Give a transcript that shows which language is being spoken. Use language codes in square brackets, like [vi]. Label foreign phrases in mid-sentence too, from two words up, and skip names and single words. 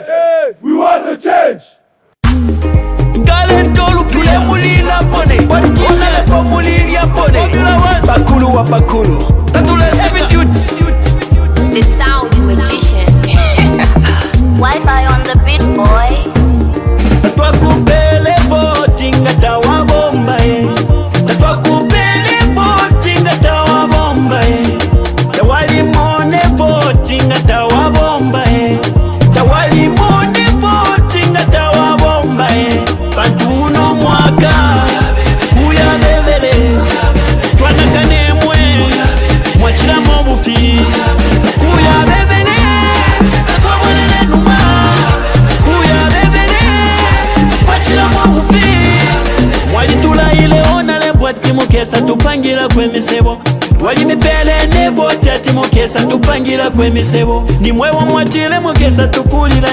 [en] We want a change. The sound magician. Wi-Fi on the beat, boy. [bem] Twakupele voting atawa bomba Twakupele voting atawa bomba Tawali mone voting atawa bomba Tawali mone voting atawa bomba Pantuno mwaka Kuya bebele Twanakane mwe Mwachira mobufi Kuya bebele Twabonele numa Kuya bebele Mwachira mobufi Mwalitula ile ona lebwa timukesa tupangira kwemisebo Wali mipele nevoti atimukesa tupangira kwemisebo Nimwewo mwatile mukesa tukulira